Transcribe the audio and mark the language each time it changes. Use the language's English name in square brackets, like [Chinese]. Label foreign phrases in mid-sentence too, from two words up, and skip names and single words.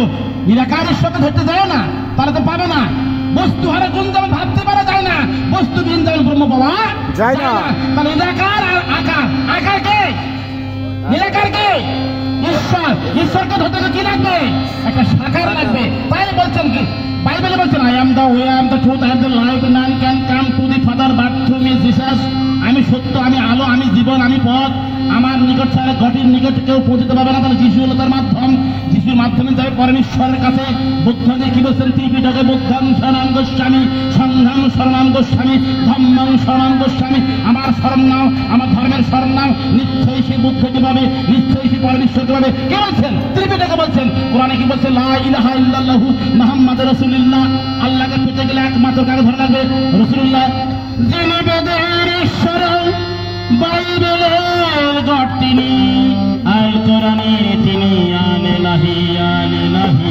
[Bangla] নিরাকার ঈশ্বরকে ধরতে যায় না, তাহলে তো পাবে না। বস্তু হারে গুণ যেমন ভাবতে পারা যায় না, বস্তু বিহীন যেমন ব্রহ্ম পাওয়া যায় না। তাহলে নিরাকার আর আকার, আকার কে? নিরাকার কে? ঈশ্বর। ঈশ্বরকে ধরতে কি লাগবে? একটা সাকার লাগবে। তাই বলছেন কি বাইবেলে বলছেন [English] I am the way, I am the truth, I am the life, none can come to the Father but through me জিসাস। [Bangla] আমি সত্য, আমি আলো, আমি জীবন, আমি পথ। আমার নিকট ছাড়া ঘটির নিকট কেউ পৌঁছতে পারবে না। তাহলে যিশু হলো তার মাধ্যম, যিশুর মাধ্যমে যাবে পরমেশ্বরের কাছে। বুদ্ধকে কি বলছেন ত্রিপিটকে? [Pali] বুদ্ধং শরণং গচ্ছামি, সংঘং শরণং গচ্ছামি, ধম্মং শরণং গচ্ছামি। [Bangla] আমার শরণ নাও, আমার ধর্মের শরণ নাও, নিশ্চয়ই সে বুদ্ধকে পাবে, নিশ্চয়ই সে পরমেশ্বরকে পাবে। কে বলছেন? ত্রিপিটকে বলছেন। কোরআনে কি বলছে? [Arabic] لا إله إلا الله محمد رسول الله. [Bangla] আল্লাহকে পেতে গেলে একমাত্র কাকে ধরা লাগবে? রাসূলুল্লাহ। যিনি বেদের ঈশ্বর, বাইবেলের গড তিনি, আর কোরআনে তিনি আনে নাহি, আনে নাহি।